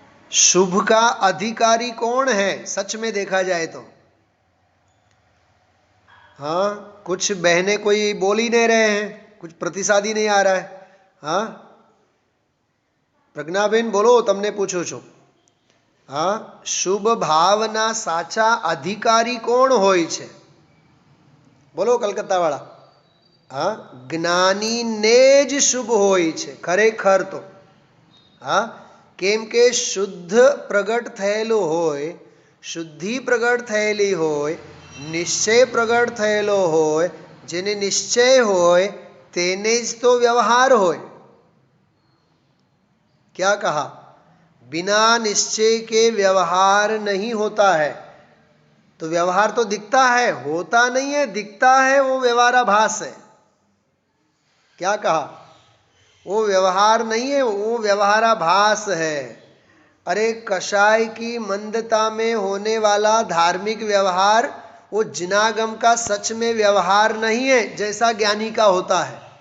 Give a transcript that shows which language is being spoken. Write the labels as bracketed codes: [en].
[hi] शुभ का अधिकारी कौन है सच में देखा जाए तो? हाँ, कुछ बहनें कोई बोल ही नहीं रहे हैं, कुछ प्रतिसाद ही नहीं आ रहा है। हाँ प्रज्ञाबेन बोलो, [gu] तमने पूछो છો। हाँ, શુભ ભાવના સાચા અધિકારી કોણ હોય છે? બોલો કલકત્તા વાળા। હા, જ્ઞાનીને જ શુભ હોય છે ખરેખર તો. હા, કેમ કે શુદ્ધ પ્રગટ થયેલું હોય, શુદ્ધિ પ્રગટ થયેલી હોય, નિશ્ચય પ્રગટ થયેલો હોય, જેને નિશ્ચય હોય તેને જ તો વ્યવહાર હોય. [hi] क्या कहा? बिना निश्चय के व्यवहार नहीं होता है. तो व्यवहार तो दिखता है, होता नहीं है, दिखता है, वो व्यवहाराभास है. क्या कहा? वो व्यवहार नहीं है, वो व्यवहाराभास है. अरे कषाय की मंदता में होने वाला धार्मिक व्यवहार वो जिनागम का सच में व्यवहार नहीं है जैसा ज्ञानी का होता है.